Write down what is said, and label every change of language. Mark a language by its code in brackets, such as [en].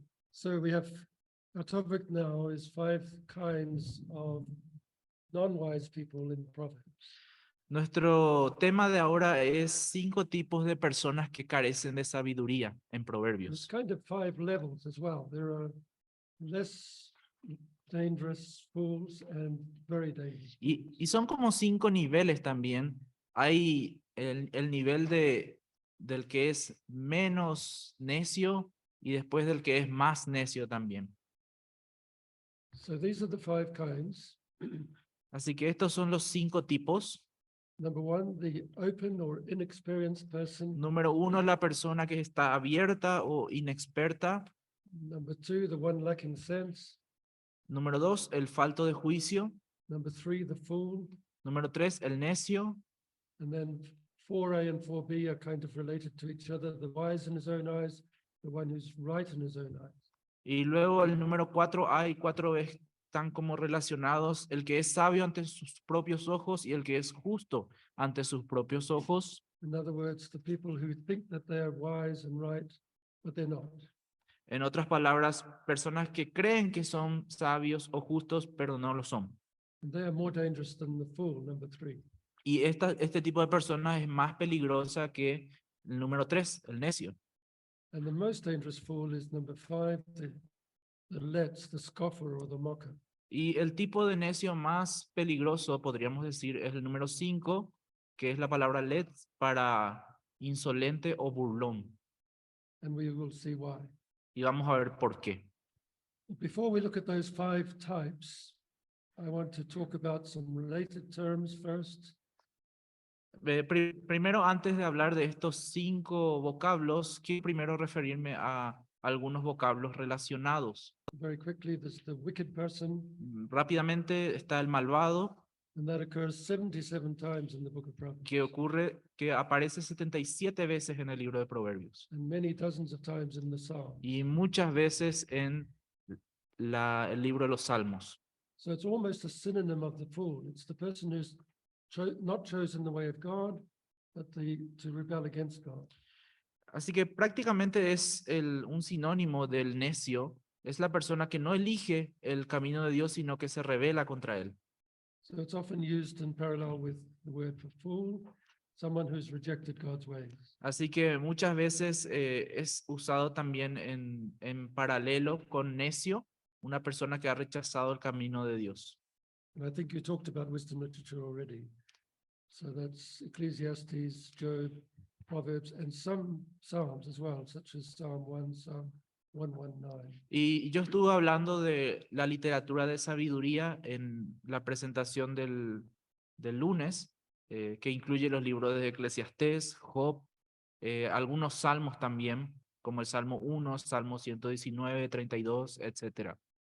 [en] So we have, our topic now is 5 kinds of non-wise people in Proverbs. [es] Nuestro tema de ahora es 5 tipos de personas que carecen de sabiduría en [en] It's [es] Proverbios. [en] kind of 5 levels as well. There are less dangerous fools and very dangerous. [es] Y son como 5 niveles también. Hay el nivel del que es menos necio y después del que es más necio también. [en] So these are the 5 kinds. [es] Así que estos son los 5 tipos. [en] Number 1, the open or inexperienced person. [es] Número 1, la persona que está abierta o inexperta. [en] Number 2, the one lacking sense. [es] Número 2, el falto de juicio. [en] Number 3, the fool. [es] Número 3, el necio. [en] And then 4A and 4B are kind of related to each other. The wise in his own eyes, the one who's right in his own eyes. [es] Y luego el número 4A y 4B están como relacionados. El que es sabio ante sus propios ojos y el que es justo ante sus propios ojos. [en] In other words, the people who think that they are wise and right, but they're not. [es] En otras palabras, personas que creen que son sabios o justos, pero no lo son. [en] And they are more dangerous than the fool, number 3. [es] Y este tipo de personas es más peligrosa que el número 3, el necio. [en] And the most dangerous fool is number 5, the let's, the scoffer or the mocker. [es] Y el tipo de necio más peligroso, podríamos decir, es el número 5, que es la palabra let para insolente o burlón. [en] And we will see why. [es] Y vamos a ver por qué. [en] But before we look at those 5 types, I want to talk about some related terms first. [es] Primero, antes de hablar de estos 5 vocablos, quiero primero referirme a algunos vocablos relacionados. [en] Very quickly, there's the wicked person, [es] Rápidamente está el malvado, [en] and that occurs 77 times in the book of Proverbs, [es] que aparece 77 veces en el libro de Proverbios [en] and many dozens of times in the Psalms. [es] y muchas veces en el libro de los Salmos. [en] So it's almost a synonym of the fool. It's the person who's not chosen the way of God, but to rebel against God. [es] Así que prácticamente es un sinónimo del necio, es la persona que no elige el camino de Dios, sino que se rebela contra él. [en] So it's often used in parallel with the word for fool, someone who's rejected God's ways. [es] Así que muchas veces es usado también en paralelo con necio, una persona que ha rechazado el camino de Dios. [en] And I think you talked about wisdom literature already. So that's Ecclesiastes, Job, Proverbs, and some Psalms as well, such as Psalm 1, Psalm 119. [es] Y yo estuve hablando de la literatura de sabiduría en la presentación del lunes, que incluye los libros de Eclesiastés, Job, algunos salmos también, como el Salmo 1, Salmo 119, 32, etc.